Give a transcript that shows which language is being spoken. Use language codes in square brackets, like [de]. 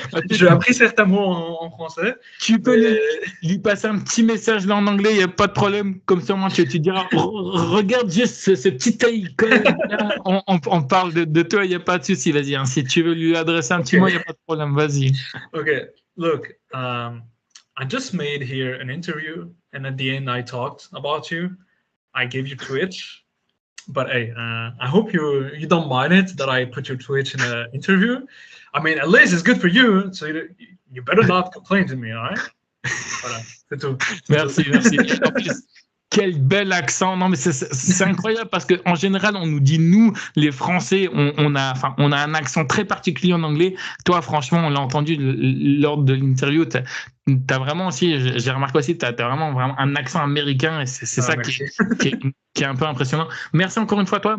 [fr] J'ai appris certains mots en français. Tu peux lui passer un petit message là en anglais, il n'y a pas de problème. Comme ça, moi, tu diras regarde juste ce petit icône. On parle de toi, il n'y a pas de souci. Vas-y, hein, si tu veux lui adresser un petit mot, il n'y a pas de problème. Vas-y. OK. [en] Look, I just made here an interview, and at the end I talked about you. I gave you Twitch, but hey, I hope you don't mind it that I put your Twitch in an interview. I mean, at least it's good for you, so you better not complain to me, all right? [fr] Voilà, c'est tout. Merci. En plus, quel bel accent. Non, mais c'est incroyable parce qu'en général, on nous dit, nous, les Français, on a un accent très particulier en anglais. Toi, franchement, on l'a entendu lors de l'interview. T'as vraiment aussi, j'ai remarqué aussi, t'as vraiment un accent américain et c'est ça qui est un peu impressionnant. Merci encore une fois à toi.